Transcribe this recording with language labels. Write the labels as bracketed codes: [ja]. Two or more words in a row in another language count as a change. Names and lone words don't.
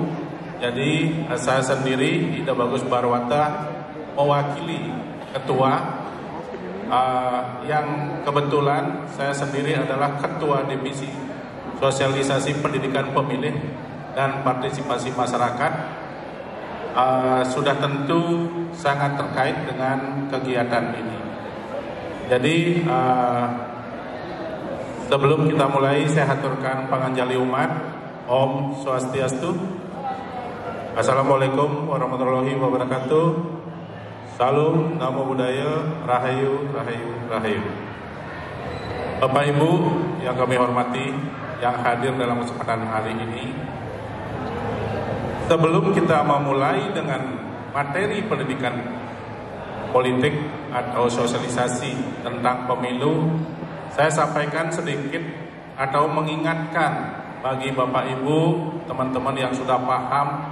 [id] Jadi saya sendiri, Ide Bagus Barwate, mewakili Ketua yang kebetulan saya sendiri adalah Ketua Divisi Sosialisasi Pendidikan Pemilih dan Partisipasi Masyarakat. Sudah tentu sangat terkait dengan kegiatan ini. Jadi sebelum kita mulai, saya haturkan panganjali umat. [sa] ॐ स्वस्त्यस्तु. [ar] السلام عليكم ورحمة الله وبركاته. [id] Salam, [pi] namo buddhaya, [jv] rahayu, rahayu, rahayu. [id] Bapak Ibu yang kami hormati, yang hadir dalam kesempatan hari ini, sebelum kita memulai dengan materi pendidikan politik atau sosialisasi tentang pemilu, saya sampaikan sedikit atau mengingatkan bagi Bapak Ibu, teman-teman yang sudah paham.